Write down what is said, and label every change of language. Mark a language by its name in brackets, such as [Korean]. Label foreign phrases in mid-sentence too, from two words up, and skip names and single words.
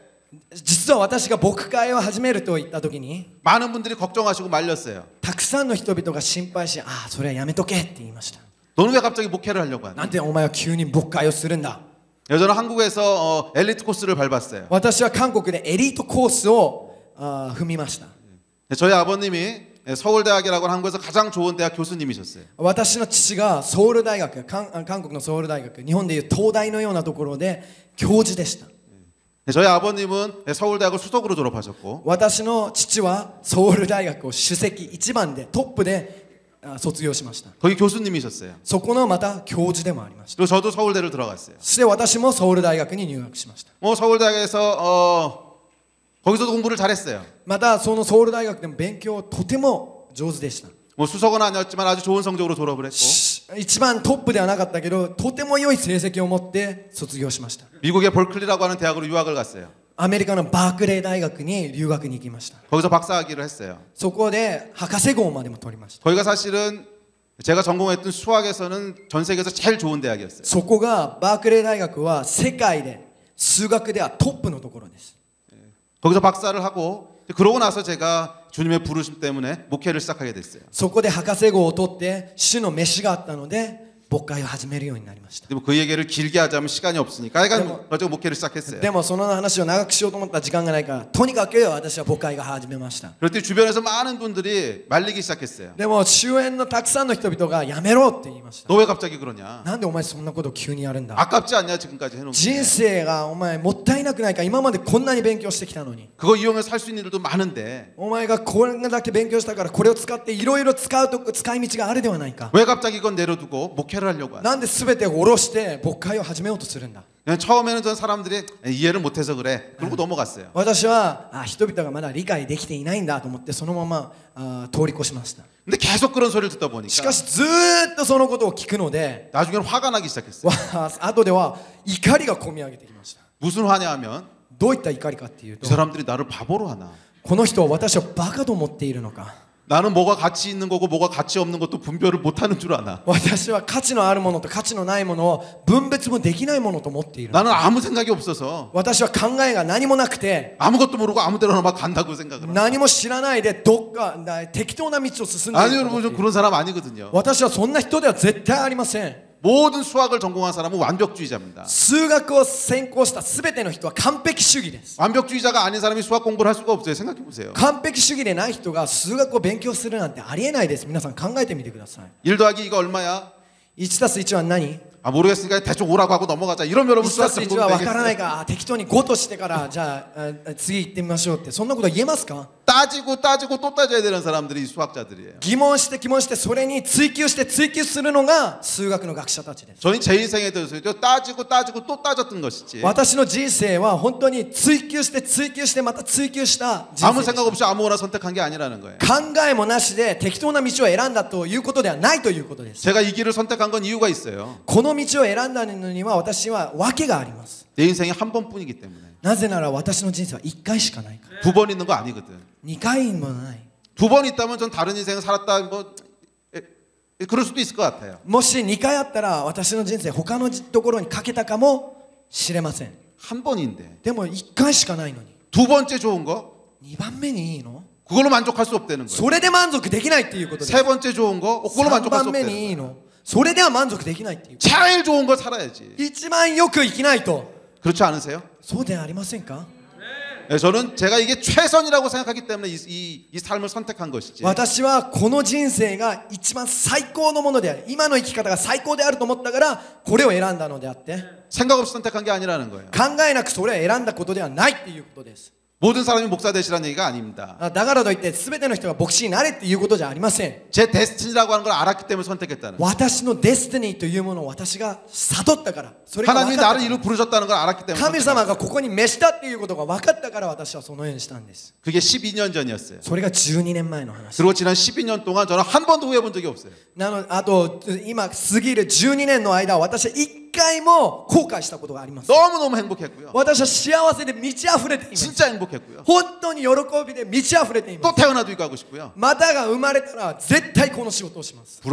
[Japanese] 実は私が牧会を始めると言った時に [Korean] 많은 분들이 걱정하시고 말렸어요. [Japanese] たくさんの人々が心配しそれはやめとけって言いました。 [Korean] 너는 왜 갑자기 목회를 하려고 하냐? [Japanese] なんでお前は急に牧会をするんだ。 [Korean] 저는 한국에서 엘리트 코스를 밟았어요. [Japanese] 私は韓国でエリートコースを踏みました。 [Korean] 저희 아버님이 서울대학이라고 하는 한국에서 가장 좋은 대학 교수님이셨어요. [Japanese] 私の父がソウル大学韓国のソウル大学日本でいう東大のようなところで教授でした。 [Korean] 저희 아버님은 서울대학을 수석으로 졸업하셨고 [Japanese] 私の父はソウル大学を首席一番でトップで卒業しました。 [Korean] 거기 교수님이셨어요. [Japanese] そこのまた教授でもありました。 [Korean] 그리고 저도 서울대를 들어갔어요. [Japanese] そして私もソウル大学に入学しました。 [Korean] 서울대학에서 거기서도 공부를 잘했어요. [Japanese] またそのソウル大学でも勉強とても上手でした。 [Korean] 수석은 아니었지만 아주 좋은 성적으로 졸업을 했고 [Japanese] 一番トップではなかったけどとても良い成績を持って卒業しました。 [Korean] 미국의 벌클리라고 하는 대학으로 유학을 갔어요. [Japanese] アメリカのバークレー大学に留学に行きました。 [Korean] 거기서 박사학위를 했어요. [Japanese] そこで博士号までも取りました。 [Korean] 거기가 사실은 제가 전공했던 수학에서는 전 세계에서 제일 좋은 대학이었어요. [Japanese] そこがバークレー大学は世界で数学ではトップのところです。 [Korean] 거기서 박사를 하고 그러고 나서 제가 주님의 부르심 때문에 목회를 시작하게 됐어요. [Japanese] そこで博士号を取って主の召しがあったので牧会を始めるようになりました。 [Korean] 근데 그 얘기를 길게 하자면 시간이 없으니까 하여간 가지고 목회를 시작했어요. [Japanese] でもその話を長くしようと思ったら時間がないからとにかく私は牧会が始めました。 [Korean] 그럴 때 주변에서 많은 분들이 말리기 시작했어요. [Japanese] でも周辺のたくさんの人々がやめろって言いました。 [Korean] 너 왜 갑자기 그러냐? [Japanese] なんでお前そんなことを急にやるんだ。 [Korean] 아깝지 않냐 지금까지 해놓은 [Japanese] 人 [Korean] 게. [Japanese] 生がお前もったいなくないか。今までこんなに勉強してきたのに [Korean] 그거 이용해서 살 수 있는 일도 많은데 [Japanese] お前がこれだけ勉強したからこれを使っていろいろ使い道があるではないか。 [Korean] 왜 갑자기 이건 내려두고 목회를 하려고 하냐? [Japanese] なんで全てを下ろして牧会を始めようとするんだ。 [Korean] 처음에는 전 사람들이 이해를 못해서 그래. 그러고 넘어갔어요. [Japanese] 私は人々がまだ理解できていないんだと思ってそのまま通り越しました。 [Korean] 근데 계속 그런 소리를 듣다 [Japanese] し [Korean] 보니까 [Japanese] かしずーっとそのことを聞くので [Korean] 나중에는 화가 나기 시작했어요. [Japanese] 後では怒りがこみ上げてきました。 [Korean] 무슨 화냐하면 [Japanese] どういった怒りかっていう [Korean] 이 [Japanese] と [Korean] 사람들이 나를 바보로 하나? [Japanese] この人は私をバカと思っているのか。 [Korean] 나는 뭐가 가치 있는 거고 뭐가 가치 없는 것도 분별을 못하는 줄 아나. [Japanese] 私は価値のあるものと価値のないものを分別もできないものと思っている。 [Korean] 나는 아무 생각이 없어서 [Japanese] 私は考えが何もなくて [Korean] 아무것도 모르고 아무 데로나 막 간다고 생각을 합니다. [Japanese] 何も知らないでどっか適当な道を進んでい [Korean] 아니 [Japanese] ると [Korean] 여러분 [Japanese] 思ってい [Korean] 좀 [Japanese] る。 [Korean] 그런 사람 아니거든요. [Japanese] 私はそんな人では絶対ありません。 [Korean] 모든 수학을 전공한 사람은 완벽주의자입니다. [Japanese] 数学を専攻した全ての人は完璧主義です。 [Korean] 완벽주의자가 아닌 사람이 수학 공부를 할 수가 없어요. 생각해 보세요. [Japanese] 完璧主義でない人が数学を勉強するなんてありえないです。皆さん考えてみてください。 [Korean] 1 더하기 2가 얼마야? [Japanese] 1 たす1は何？ [Korean] 아 모르겠으니까 대충 5라고 하고 넘어가자. 이러면 여러분 1 수학 [Japanese] たす1 [Korean] 전공 [Japanese] は分からな [Korean] 되겠어요? [Japanese] いから適当に5としてからじゃあ次行ってみましょうってそんなこと言えますか？ [Korean] 따지고 또 따져야 되는 사람들이 수학자들이에요. [Japanese] 疑問してそれに追求するのが数学の学者たちです。 [Korean] 저는 제 인생에 대해서 따지고 또 따졌던 것이지. [Japanese] 私の人生は本当に追求してまた追求した人 [Korean] 아무 [Japanese] 生 [Korean] 생각 [Japanese] で [Korean] 없이 아무거나 선택한 게 아니라는 거예요. [Japanese] 考えもなしで適当な道を選んだということではないということです。 [Korean] 제가 이 길을 선택한 건 이유가 있어요. [Japanese] この道を選んだのには私は訳があります。 [Korean] 내 인생이 한 번뿐이기 때문에. [Japanese] なぜなら私の人生は1回しかないから。 [Korean] 두 번 있는 거 아니거든. [Japanese] 2 回もない。 [Korean] 두 번 있다면 전 다른 인생을 살았다 뭐 그럴 수도 있을 것 같아요. [Japanese] もし2回あったら私の人生他のところにかけたかもしれません。 [Korean] 한 번인데 [Japanese] でも1回しかないのに [Korean] 두 번째 좋은 거 [Japanese] 2 番目にいいの？ [Korean] 그걸로 만족할 수 없다는 거예요. [Japanese] それで満足できないっていうことです。 [Korean] 세 번째 좋은 거 그걸로 [Japanese] 3 [Korean] 만족할 수 [Japanese] 番目 [Korean] 없다는 [Japanese] にいい [Korean] 거예요. [Japanese] の？それでは満足できないっていう。 [Korean] 제일 좋은 걸 살아야지. [Japanese] 一番よく生きないと。 [Korean] 그렇지 않으세요? [Japanese] そうではありませんか？ [Korean] 네, 저는 제가 이게 최선이라고 생각하기 때문에 이 삶을 선택한 것이지. [Japanese] 私はこの人生が一番最高のものである。今の生き方が最高であると思ったからこれを選んだのであって [Korean] 생각 없이 선택한 게 아니라는 거예요. [Japanese] 考えなくそれを選んだことではないっていうことです。 [Korean] 모든 사람이 목사 되시라는 얘기가 아닙니다. [Japanese] だからといって全ての人が牧師になれっていうことじゃありません。 [Korean] 제 데스티니라고 하는 걸 알았기 때문에 선택했다는 거예요. [Japanese] 私のデスティニーというものを私が悟ったから、それが分 [Korean] 하나님이 [Japanese] かった [Korean] 나를 [Japanese] か [Korean] 이루 부르셨다는 걸 알았기 [Japanese] ら、 [Korean] 때문에 [Japanese] 神 [Korean] 선택한 [Japanese] 様 [Korean] 거예요. [Japanese] がここに召したっていうことが分かったから私はそのようにしたんです。 [Korean] 그게 12년 전이었어요. [Japanese] それが12年前の話。 [Korean] 그리고 지난 12년 동안 저는 한 번도 후회해 본 적이 없어요. [Japanese] あと今過ぎる12年の間私は1回も後悔したことがあります。 [Korean] 너무너무 행복했고요. [Japanese] 私は幸せで満ち溢れています。 [Korean] 진짜 행복했고요. [Japanese] 本当に喜びで満ち溢れていま [Korean] 또 [Japanese] す。 [Korean] 태어나도 이거 하고 싶고요. [Japanese] またが生まれたら絶対この仕事をします。